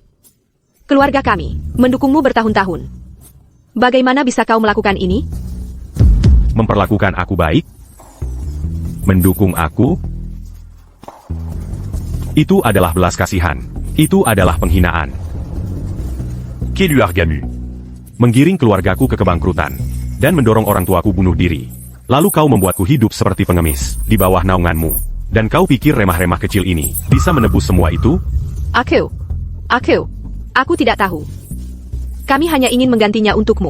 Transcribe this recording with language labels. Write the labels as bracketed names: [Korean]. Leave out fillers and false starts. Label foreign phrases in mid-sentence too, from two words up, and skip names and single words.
[Indonesian] Keluarga kami mendukungmu bertahun-tahun. Bagaimana bisa kau melakukan ini? Memperlakukan aku baik? Mendukung aku? Itu adalah belas kasihan. Itu adalah penghinaan. Qui lui a regamu? Menggiring keluargaku ke kebangkrutan. Dan mendorong orang tuaku bunuh diri. Lalu kau membuatku hidup seperti pengemis. Di bawah naunganmu. Dan kau pikir remah-remah kecil ini bisa menebus semua itu? Aku tidak tahu. Kami hanya ingin menggantinya untukmu.